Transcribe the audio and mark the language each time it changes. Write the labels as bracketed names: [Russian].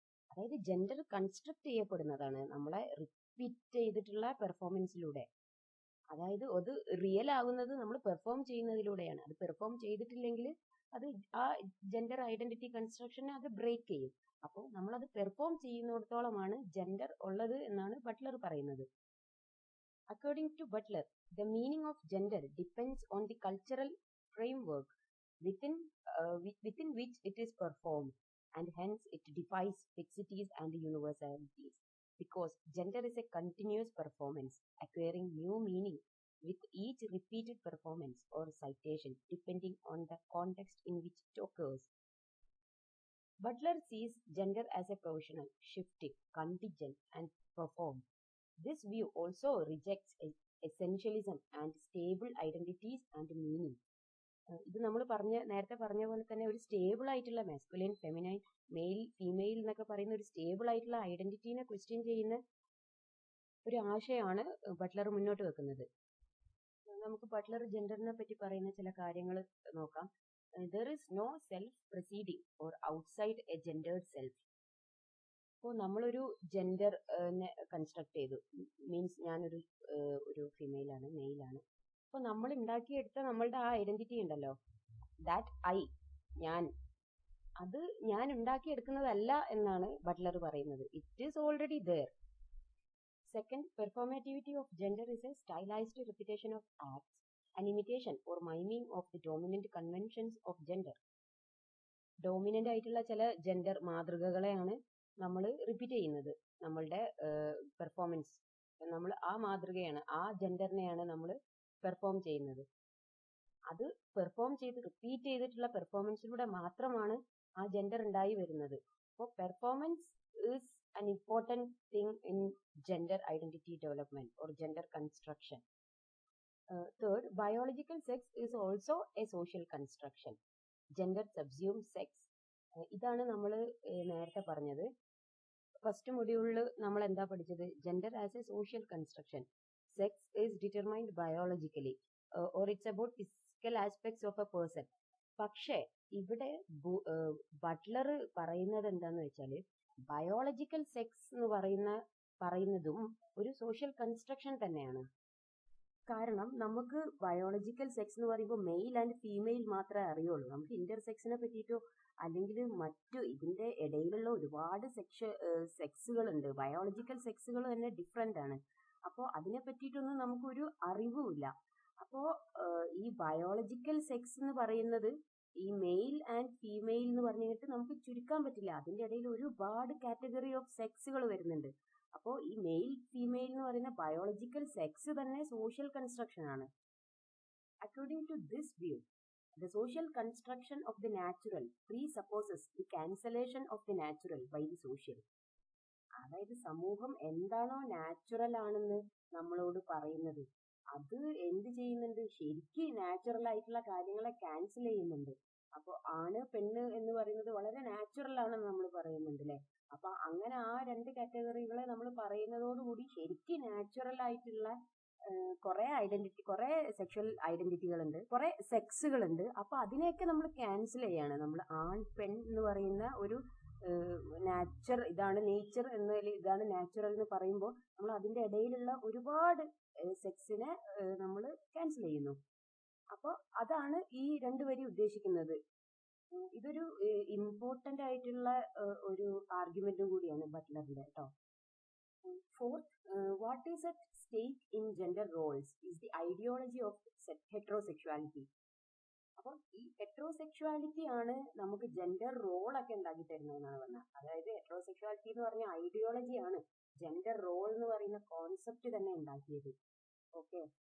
[Malayalam] അതായത് gender construct ചെയ്യപ്പെടുന്നതാണ് നമ്മളെ repeat ചെയ്തിട്ടുള്ള പെർഫോമൻസിലൂടെ. അതായത് അത് റിയൽ ആകുന്നത് നമ്മൾ പെർഫോം ചെയ്യുന്നതിലൂടെയാണ്. അത് പെർഫോം ചെയ്തിട്ടില്ലെങ്കിൽ അത് ആ ജെൻഡർ ഐഡന്റിറ്റി കൺസ്ട്രക്ഷനെ അത് ബ്രേക്ക് ചെയ്യും. അപ്പോൾ നമ്മളത് പെർഫോം ചെയ്യുന്നിടത്തോളമാണ് ജെൻഡർ ഉള്ളത് എന്നാണ് ബട്ട്ലർ പറയുന്നത്. [English] According to Butler, the meaning of gender depends on the cultural framework within which it is performed, and hence it defies fixities and universalities, because gender is a continuous performance, acquiring new meaning with each repeated performance or citation, depending on the context in which it occurs. Butler sees gender as a provisional, shifting, contingent, and performed. This view also rejects essentialism and stable identities and meaning. [Malayalam] ഇത് നമ്മൾ നേരത്തെ പറഞ്ഞ പോലെ തന്നെ ഒരു stable ആയിട്ടുള്ള masculine, feminine, mail, female എന്നൊക്കെ പറയുന്ന ഒരു സ്റ്റേബിൾ ആയിട്ടുള്ള ഐഡന്റിറ്റീനെ ക്വസ്റ്റ്യൻ ചെയ്യുന്ന ഒരു ആശയമാണ് ബട്ട്ലർ മുന്നോട്ട് വെക്കുന്നത്. നമുക്ക് ബട്ട്ലർ ജെൻഡറിനെ പറ്റി പറയുന്ന ചില കാര്യങ്ങൾ നോക്കാം. [English] There is no self preceding or outside a gendered self. [Malayalam] അപ്പോൾ നമ്മളൊരു ജെൻഡർ കൺസ്ട്രക്ട് ചെയ്തു, മീൻസ് ഞാനൊരു ഫീമെയിലാണ്, മെയിലാണ്. അപ്പോൾ നമ്മൾ ഉണ്ടാക്കിയെടുത്ത നമ്മളുടെ ആ ഐഡന്റിറ്റി ഉണ്ടല്ലോ, ദാറ്റ് അത് ഞാൻ ഉണ്ടാക്കിയെടുക്കുന്നതല്ല എന്നാണ് ബട്ട്ലർ പറയുന്നത്. [English] It is already there. Second, performativity of gender is a stylised repetition of acts and imitation or miming of the dominant conventions of gender. [Malayalam] Dominant ആയിട്ടുള്ള ചില ജെൻഡർ മാതൃകകളെയാണ് നമ്മൾ റിപ്പീറ്റ് ചെയ്യുന്നത്. നമ്മളുടെ പെർഫോമൻസ്, നമ്മൾ ആ മാതൃകയാണ്, ആ ജെൻഡറിനെയാണ് നമ്മൾ പെർഫോം ചെയ്യുന്നത്. അത് പെർഫോം ചെയ്ത് റിപ്പീറ്റ് ചെയ്തിട്ടുള്ള പെർഫോമൻസിലൂടെ മാത്രമാണ് ആ ജെൻഡർ ഉണ്ടായി വരുന്നത്. [English] അപ്പോൾ performance is an important thing in gender identity development or gender construction. Third, biological sex is also a social construction. Gender subsumes sex. [Malayalam] ഇതാണ് നമ്മൾ നേരത്തെ പറഞ്ഞത്. ഫസ്റ്റ് മൊഡ്യൂളിൽ നമ്മൾ എന്താ പഠിച്ചത്? [English] Gender as a social construction. Sex is determined biologically or it's about physical aspects of a person. [Malayalam] പക്ഷേ ഇവിടെ ബട്ട്ലർ പറയുന്നത് എന്താന്ന് വെച്ചാൽ ബയോളജിക്കൽ സെക്സ് എന്ന് പറയുന്നതും ഒരു സോഷ്യൽ കൺസ്ട്രക്ഷൻ തന്നെയാണ്. കാരണം നമുക്ക് ബയോളജിക്കൽ സെക്സ് എന്ന് പറയുമ്പോൾ മെയിൽ ആൻഡ് ഫീമെയിൽ മാത്രമേ അറിയുള്ളൂ. നമുക്ക് ഇന്റർസെക്സിനെ പറ്റിയിട്ടോ അല്ലെങ്കിൽ മറ്റു ഇതിന്റെ ഇടയിലുള്ള ഒരുപാട് സെക്സുകളുണ്ട്. ബയോളജിക്കൽ സെക്സുകൾ തന്നെ ഡിഫറെന്റ് ആണ്. അപ്പോൾ അതിനെ പറ്റിയിട്ടൊന്നും നമുക്കൊരു അറിവുമില്ല. അപ്പോൾ ഈ ബയോളജിക്കൽ സെക്സ് എന്ന് പറയുന്നത് ഈ മെയിൽ ആൻഡ് ഫീമെയിൽ എന്ന് പറഞ്ഞിട്ട് നമുക്ക് ചുരുക്കാൻ പറ്റില്ല. അതിന്റെ ഇടയിൽ ഒരുപാട് കാറ്റഗറി ഓഫ് സെക്സുകൾ വരുന്നുണ്ട്. അപ്പോൾ ഈ മെയിൽ ഫീമെയിൽ എന്ന് പറയുന്ന ബയോളജിക്കൽ സെക്സ് തന്നെ സോഷ്യൽ കൺസ്ട്രക്ഷൻ ആണ്. [English] According to this view, the social construction of the natural presupposes the cancellation of the natural by the social. [Malayalam] അതായത് സമൂഹം എന്താണോ നാച്ചുറൽ ആണെന്ന് നമ്മളോട് പറയുന്നത് അത് എന്ത് ചെയ്യുന്നുണ്ട്, ശരിക്കും നാച്ചുറൽ ആയിട്ടുള്ള കാര്യങ്ങളെ ക്യാൻസൽ ചെയ്യുന്നുണ്ട്. അപ്പോൾ ആണ് പെണ്ണ് എന്ന് പറയുന്നത് വളരെ നാച്ചുറൽ ആണെന്ന് നമ്മൾ പറയുന്നുണ്ട് അല്ലേ. അപ്പൊ അങ്ങനെ ആ രണ്ട് കാറ്റഗറികളെ നമ്മൾ പറയുന്നതോടുകൂടി ശരിക്കും നാച്ചുറൽ ആയിട്ടുള്ള കുറെ സെക്ഷൽ ഐഡന്റിറ്റികളുണ്ട്, കുറെ സെക്സുകളുണ്ട്. അപ്പൊ അതിനെയൊക്കെ നമ്മൾ ക്യാൻസൽ ചെയ്യാണ്. നമ്മൾ ആൺ പെൺ എന്ന് പറയുന്ന ഒരു ഇതാണ് നേച്ചർ എന്നതിൽ ഇതാണ് നാച്ചുറൽ എന്ന് പറയുമ്പോൾ നമ്മൾ അതിന്റെ ഇടയിലുള്ള ഒരുപാട് സെക്സിനെ നമ്മൾ ക്യാൻസൽ ചെയ്യുന്നു. അപ്പോൾ അതാണ് ഈ രണ്ടുപേരി ഉദ്ദേശിക്കുന്നത്. ഇതൊരു ഇമ്പോർട്ടന്റ് ആയിട്ടുള്ള ഒരു ആർഗ്യുമെന്റും കൂടിയാണ് ബട്ട്ലറിന്റെ കേട്ടോ. [English] Fourth, what is at stake in gender roles is the ideology of heterosexuality. [Malayalam] അപ്പോൾ ഈ ഹെട്രോസെക്ഷുവാലിറ്റി ആണ് നമുക്ക് ജെൻഡർ റോളൊക്കെ ഉണ്ടാക്കി തരുന്നതെന്നാണ് പറഞ്ഞത്. അതായത് ഹെട്രോസെക്ഷുവാലിറ്റി എന്ന് പറഞ്ഞ ഐഡിയോളജി ആണ് ജെൻഡർ റോൾ എന്ന് പറയുന്ന കോൺസെപ്റ്റ് തന്നെ ഉണ്ടാക്കിയത്. ഓക്കെ.